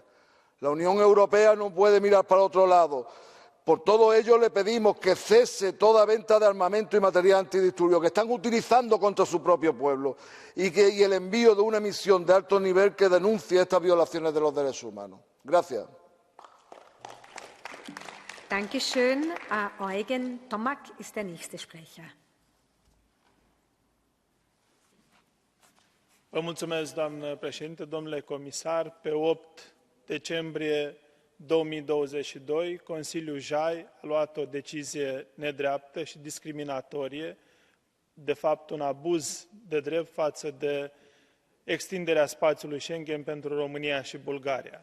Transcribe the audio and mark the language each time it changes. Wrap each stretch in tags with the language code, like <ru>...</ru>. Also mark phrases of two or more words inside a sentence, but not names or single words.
<es>La Unión Europea no puede mirar para otro lado. Por todo ello, le pedimos que cese toda venta de armamento y material antidisturbios que están utilizando contra su propio pueblo y el envío de una misión de alto nivel que denuncie estas violaciones de los derechos humanos. Gracias.</es> <de>Dankeschön. Eugen Tomac ist der nächste Sprecher.</de> <ro>Vă mulțumesc, doamnă președinte, domnule comisar. Pe 8 decembrie 2022, Consiliul JAI a luat o decizie nedreaptă și discriminatorie, de fapt un abuz de drept față de extinderea spațiului Schengen pentru România și Bulgaria.</ro>